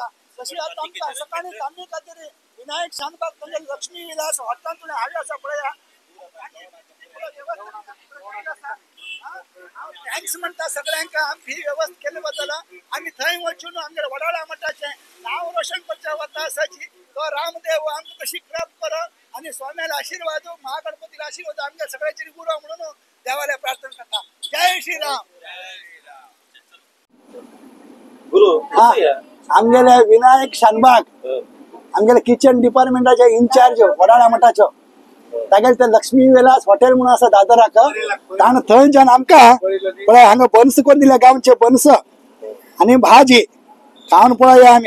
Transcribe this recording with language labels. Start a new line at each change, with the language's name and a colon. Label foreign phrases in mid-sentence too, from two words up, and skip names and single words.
Konkani: तशी आता आमकां सकाळीं आमी खातीर विनायक शानबाग तांगे लक्ष्मी विलास हॉटेलांतून हाडले आसा पळया। थँक्स म्हणटा सगळ्यांक आमची ही व्यवस्था केले बद्दल। आमी थंय वचून आमगे वडाळा मठाचें नांव रोशन करच्या वता आसाची। तो रामदेव आमकां कशी कृपा करत आणि स्वाम्याला आशीर्वाद, महागणपतीला आशीर्वाद आमगे सगळ्याची गुरु म्हणून देवाला प्रार्थना करता।
Hindi: जय श्रीराम।
Konkani: गुरु आमगेले विनायक शानबाग, आमगेले
English: kitchen departmentाचे
Konkani: इन्चार्ज वडाळा मठाचो, तागेले ते लक्ष्मी विलास हॉटेल म्हणून आसा दादराक। ताणें थंयच्यान आमकां पळय हांगा बन्स करून दिले, गांवचे बन्स आनी भाजी खावन पळया आमी।